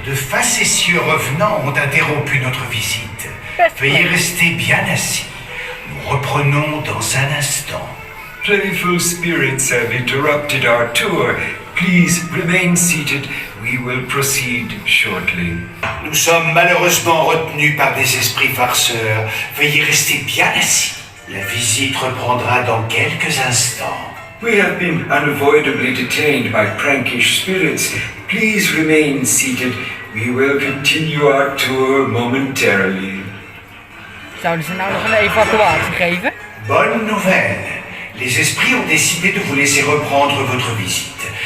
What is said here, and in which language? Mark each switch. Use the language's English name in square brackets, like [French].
[French] Facétieux revenants ont interrompu notre visite. Veuillez rester bien assis. Nous reprenons dans un instant. [English] Playful spirits have interrupted our tour. Please remain seated. We will proceed shortly. [French] Nous sommes malheureusement retenus par des esprits farceurs. Veuillez rester bien assis. La visite reprendra dans quelques instants. [English] We have been unavoidably detained by prankish spirits. Please remain seated. We will continue our tour momentarily. [Dutch] Zouden ze nou nog een evacuatie geven? [French] Bonne nouvelle. Les esprits ont décidé de vous laisser reprendre votre visite.